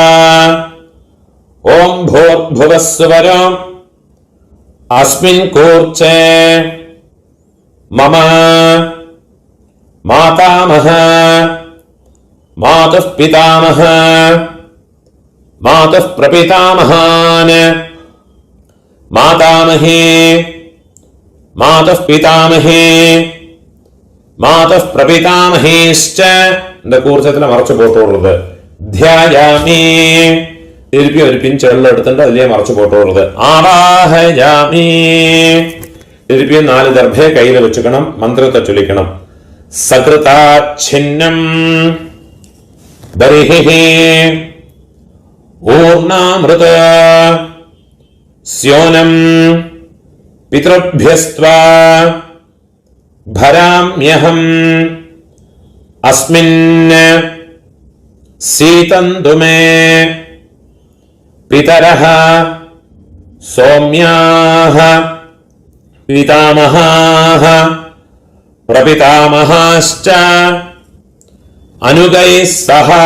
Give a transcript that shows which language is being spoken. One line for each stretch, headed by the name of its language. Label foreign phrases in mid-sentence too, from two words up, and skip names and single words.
Sanskrit: ஓம் பூர்புவஸ்வரம் அஸ்மின் கூர்ச்சே மம மாதாமஹ மாதுः பிதாமஹ மாதுः பிரபிதாமஹான் மாதாமஹே மாதுः பிதாமஹே மாதுः பிரபிதாமஹேஷ்ச.
Tamil: இந்த கூர்ச்சத்துல மறைச்சு போட்டு விடுறது. தியாயாமி. திருப்பி ஒரு பிஞ்சு எள்ள எடுத்துட்டு
Malayalam: അതിലേ മറച്ചു പോട്ട്
Tamil: വിടുறது.
Sanskrit: ആവാഹയാമി.
Tamil: திருப்பியும் 4
Malayalam: ദർഭയെ കയ്യിൽ വെച്ചുക്കണം. മന്ത്രത്തെ ചൊല്ലിക്കണം.
Sanskrit: സകൃതാച്ഛിന്നം ബർഹിഹി ഊർണാമൃത സ്യോനം പിതൃഭ്യസ്ത്വാ ഭരാമ്യഹം അസ്മിൻ സീതന്തു മേ പിതരഃ സൗമ്യാഃ പിതാമഹാഃ പ്രപിതാമഹാശ്ച അനുഗൈഃ സഹ.